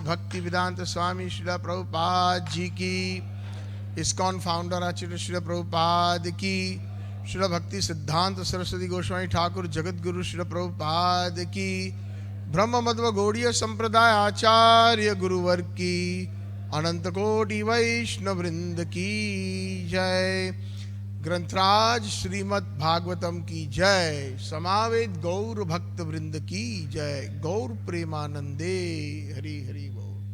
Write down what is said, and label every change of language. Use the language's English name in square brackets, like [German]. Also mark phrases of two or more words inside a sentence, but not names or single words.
[Hindi] भक्ति वेदान्त स्वामी श्रील प्रभुपाद जी की, इस्कॉन फाउंडर आचार्य श्रील प्रभुपाद की, श्रील भक्ति सिद्धान्त सरस्वती गोस्वामी ठाकुर जगत गुरु श्रील प्रभुपाद की, ब्रह्म माध्व गौड़ीय सम्प्रदाय आचार्य गुरुवर की, अनन्त कोटि वैष्णव वृन्द की जय. ग्रंथराज श्रीमद् भागवतम की जय। समावेद गौर भक्त वृंद की जय। [Bangla] গৌর প্রেমানন্দে হরি হরি বোল।